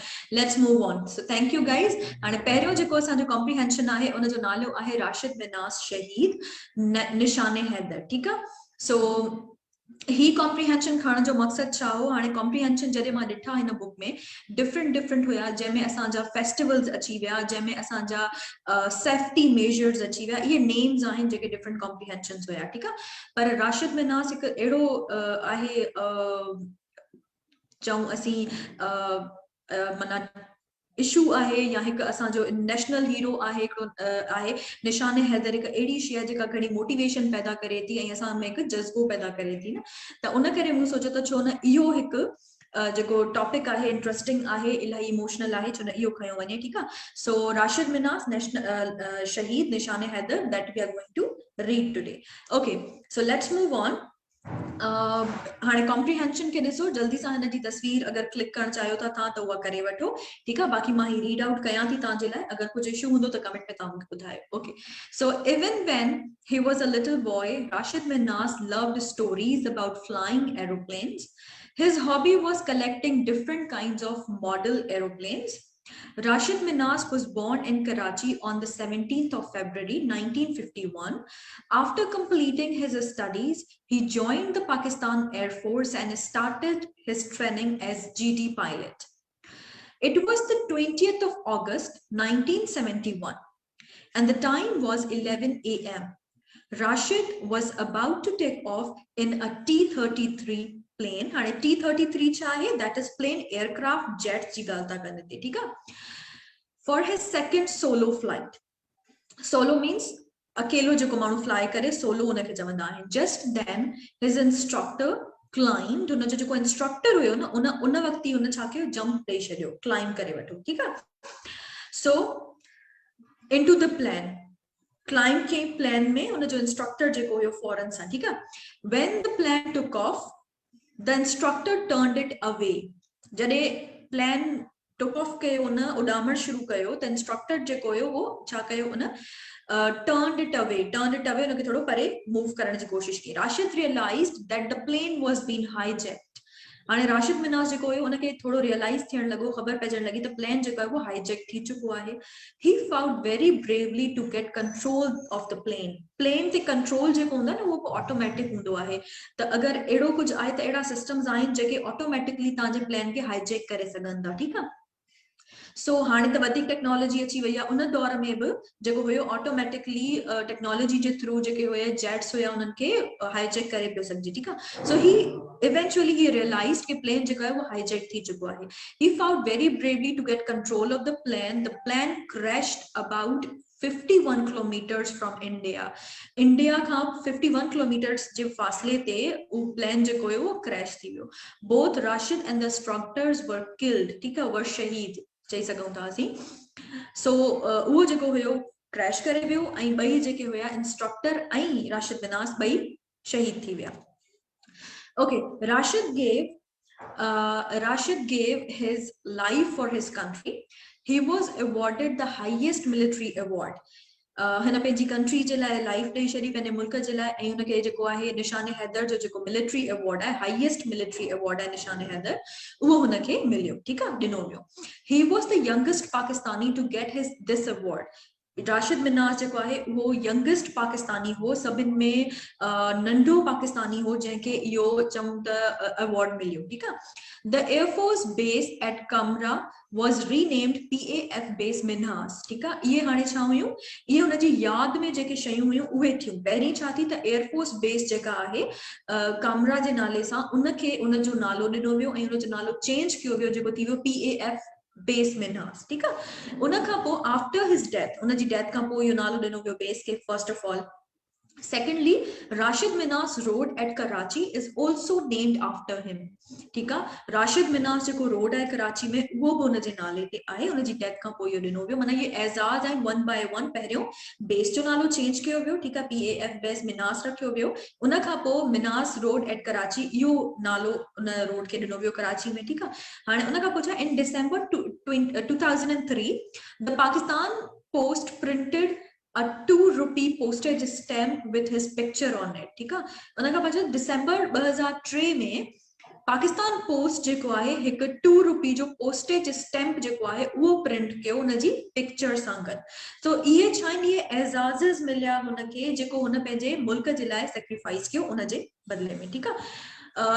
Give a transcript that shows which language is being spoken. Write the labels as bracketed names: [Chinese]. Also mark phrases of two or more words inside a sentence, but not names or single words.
[English] Let's move on. So thank you guys. And [Sindhi] पहिरियों जेको असांजो comprehension आहे उन जो नालो आहे राशिद मिनास शहीद निशान हैदर। [Urdu] ٹھیک ہے. [Sindhi] So ही कॉम्प्रिहेंशन खणण जो मकसद छा हो। हाणे कॉम्प्रिहेंशन जॾहिं मां ॾिठा हिन बुक में डिफरेंट हुया, जंहिंमें असांजा फेस्टिवल्स अची विया, जंहिंमें असांजा [English] safety measures [Sindhi] अची विया। इहे नेम्स आहिनि जेके डिफरेंट कॉम्प्रिहेंशन्स हुया। ठीकु आहे। पर राशिद मिनास हिकु अहिड़ो आहे, चऊं असीं माना इशू आहे या हिकु असांजो [English] national hero [Sindhi] आहे, हिकिड़ो आहे निशान हैदर, हिकु अहिड़ी शइ जेका घणी मोटिवेशन पैदा करे थी ऐं असां में हिकु जज़्बो पैदा करे थी न। त उन करे मूं सोचियो त छो न इहो हिकु जेको टॉपिक आहे इंटरेस्टिंग आहे, इलाही इमोशनल आहे, छो न इहो खयो वञे। ठीकु आहे। सो राशिद मिनास नेशनल शहीद निशान हैदर, [English] that we are going to read today. okay, so let's move on. [Sindhi] हाणे कॉम्प्रिहेंशन के ॾिसो जल्दी सां, हिन जी तस्वीर अगर क्लिक करणु चाहियो था तव्हां त उहा करे वठो। ठीकु आहे। बाक़ी मां ही [English] read out [Sindhi] कयां थी तव्हांजे लाइ, अगर कुझु इशू हूंदो त कमेंट में तव्हां मूंखे ॿुधायो। [English] okay, so even when he was a little boy, Rashid Minas loved stories about flying aeroplanes. His hobby was collecting different kinds of model aeroplanes. Rashid Minas was born in Karachi on the 17th of February 1951. After completing his studies, he joined the Pakistan Air Force and started his training as GD pilot. It was the 20th of August 1971, and the time was 11 a.m. Rashid was about to take off in a T-33 plane. [Sindhi] हाँ T-33 चाहे [English] that is plane aircraft jets [Sindhi] जी गाल था करने थे, [Urdu] ٹھیک ہے? [English] For his second solo flight. Solo means [Sindhi] अकेलो जो माण्हू fly करे solo उनखे चवंदा आहिनि. [English] Just then his instructor climbed. [Sindhi] उन जो instructor हुयो न उन वक्त ही उन छा कयो jump ॾेई छॾियो, climb करे वठो, [Urdu] ٹھیک ہے? [English] So into the plane. [Sindhi] Climb के plane में उन जो instructor जेको हुयो foreign सा, [Urdu] ٹھیک ہے? [English] When the plane took off, the instructor turned it away. [Sindhi] जॾहिं [English] plane took off [Sindhi] कयो उन उॾामण शुरू कयो, [English] the instructor [Sindhi] जेको हुयो वो छा कयो उन [English] turned it away [Sindhi] उनखे थोड़ो परे move करण जी कोशिश की. [English] Rashid realized that the plane was being hijacked. [Sindhi] हाणे राशिद मिनास जेको हुयो उनखे थोड़ो रियलाइज थियण लॻो, ख़बर पइजण लॻी त प्लेन जेको आहे वो हाईजैक थी चुको आहे. [English] He fought very bravely to get control of the plane. [Sindhi] प्लेन ते कंट्रोल जेको हूंदो आहे न उहो ऑटोमेटिक हूंदो आहे. त अगरि अहिड़ो कुझु आहे त अहिड़ा सिस्टम्स आहिनि जेके ऑटोमेटिकली तव्हांजे प्लेन खे हाईजैक करे सघनि था, ठीकु आहे? सो हाणे त वधीक टेक्नोलॉजी अची वई आहे. उन दौर में बि जेको हुयो ऑटोमेटिकली टेक्नोलॉजी जे थ्रू जेके हुया जेट्स हुया उन्हनि खे हाईजैक करे पियो सघिजे, ठीकु आहे? सो ही [English] eventually he realized [Sindhi] कि plane जेको है वो hijack थी चुको आहे. [English] He fought very bravely to get control of the plane. The plane crashed about 51 kilometers from India. [Sindhi] India खां 51 kilometers जे फासले ते वो plane जेको है वो crash थी वियो. [English] Both Rashid and the instructors were killed. [Urdu] ٹھیک ہے, [Sindhi] were शहीद चई सघूं था असीं. So उहो जेको हुयो crash करे वियो ऐं ॿई जेके हुया instructor ऐं राशिद मिनास ॿई शहीद थी विया. [English] Okay, Rashid gave his life for his country. He was awarded the highest military award. [Sindhi] हिन पंहिंजी कंट्री जे लाइ लाइफ ॾेई छॾी, पंहिंजे मुल्क जे लाइ, ऐं हुनखे जेको आहे निशान हैदर जो जेको [English] military award [Sindhi] आहे, [English] highest military award [Sindhi] आहे निशान हैदर, उहो हुनखे मिलियो, ठीकु आहे, ॾिनो वियो. [English] He was the youngest Pakistani to get this award. [Sindhi] राशिद मिनास जेको आहे वो [English] youngest Pakistani [Sindhi] हो, सभिनि में नंढो पाकिस्तानी हो जंहिंखे इहो चऊं त अवॉर्ड मिलियो, ठीकु आहे? [English] The Air Force base at Kamra was renamed PAF base मिनास, [Sindhi] ठीकु आहे? इहे हाणे छा हुयूं, इहे हुनजी याद में जेके शयूं हुयूं उहे थियूं. पहिरीं छा थी त [English] air force base [Sindhi] जेका आहे कामरा जे नाले सां उनखे उनजो नालो ॾिनो वियो ऐं उनजो नालो चेंज कयो वियो जेको थी वियो PAF बेस मिनास, [Urdu] ٹھیک ہے? [Sindhi] उन खां पोइ [English] after his death, [Sindhi] उनजी डेथ खां पोइ इहो नालो ॾिनो वियो बेस खे [English] first of all. Secondly, Rashid Minas Road at Karachi is also named after him. [Urdu] ٹھیک ہے? [Sindhi] राशिद मिनास जेको रोड आहे कराची में वो भी उनजे नाले ते आहे, उनजी डेथ खां पोइ इहो ॾिनो वियो. माना ये एजाज आहिनि [English] one by one. [Sindhi] पहिरियों बेस जो नालो चेंज कयो वियो, [Urdu] ٹھیک ہے, [Sindhi] PAF बेस मिनास रखियो वियो. उन खां पोइ मिनास [English] road at [Sindhi] कराची इहो नालो उन रोड खे ॾिनो वियो कराची में, ठीक है? हाणे उन खां पोइ छा, [English] in December 2003 the Pakistan Post printed a 2 rupee postage stamp with his picture on it, [Urdu] ٹھیک ہے? [Sindhi] उन खां पोइ दिसंबर 2003 में पाकिस्तान पोस्ट जेको आहे हिकु 2 रुपी जो [English] postage stamp [Sindhi] जेको आहे उहो प्रिंट कयो उनजी पिक्चर सां गॾु. तो इहे छा आहिनि, इहे एज़ाज़ मिलिया हुनखे जेको हुन पंहिंजे मुल्क जे लाइ सेक्रीफाइस कयो उनजे बदले में, ठीकु आहे?